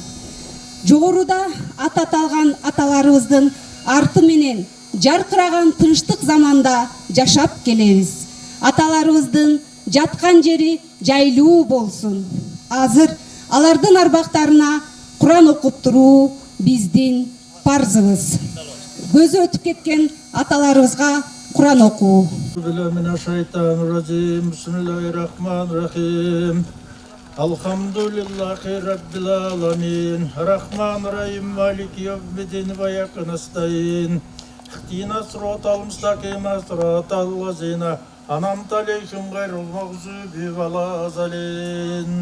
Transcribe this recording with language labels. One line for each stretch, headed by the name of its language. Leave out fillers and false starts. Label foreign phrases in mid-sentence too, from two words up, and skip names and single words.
Kyrgyz: Жогоруда ат аталган аталарыбыздын арты менен жаркыраган тынчтык заманда жашап келебиз. Аталарыбыздын жаткан жери жайлуу болсун. Азыр алардын арбактарына Куран окуп туруу биздин парзыбыз. Көзү өтүп кеткен аталарыбызга Куран окуу.
Arabic: Бисмиллахиррахманиррахим. الحمد لله رب العالمين. الرحمن الرحيم مالك يوم الدين وإياك نستعين. اهدنا الصراط المستقيم صراط الذين أنعمت عليهم غير المغضوب ولا الضالين.